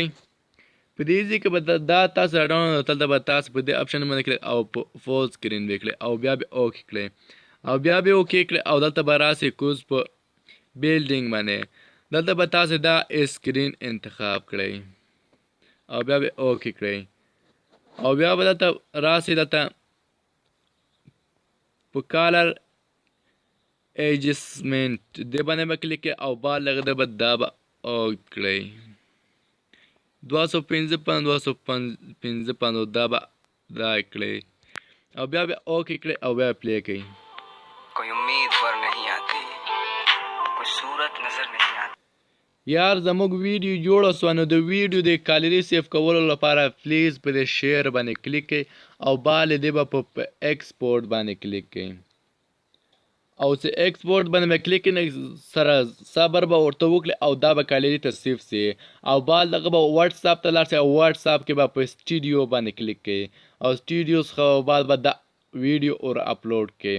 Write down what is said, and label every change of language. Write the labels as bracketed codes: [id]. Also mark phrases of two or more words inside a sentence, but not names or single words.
[ps] په دې ځای کې به دا تاسو را ډاونلوډ دلته به تاسو په دې اپشن باندې کلیک او په [en] full screen [ps] به کړئ او بیا به اوکې کړئ او بیا به اوکې کړئ او دلته به راسئ کوز په بیلډینګ باندې دلته به تاسو دا سکرین انتخاب کړئ او بیا به اوکې کړئ او بیا به دلته راسئ دلته په کالر ایجسمنټ دې باندې به کلیک او بعد لږ د به دا به اوکې کړئ 255 دا به دا کړئ او بیا به اوکې کړئ او بیا پلی کړئ. [ur] کوئی امید ور نہیں آتی کوئی صورت نظر نہیں آتی. [ps] یار زموږ ویډیو جوړه سوه نو د ویډیو د کالري سیف کولو لپاره پلیز په دې شیر باندې کلیک کړئ او بعد دې به په ایکسپورټ باندې کلیک کړئ او چې ایکسپورټ باندې به کلیک سره صبر به ورته وکړئ او دا به کالري ته سیف سي او بعد دغه به واتس اپ ته لاړ شئ او واتس اپ کې به په سټوډیو باندې کلیک کړئ او سټوډیو څخه بعد به دا ویډیو اور اپلوډ کړئ.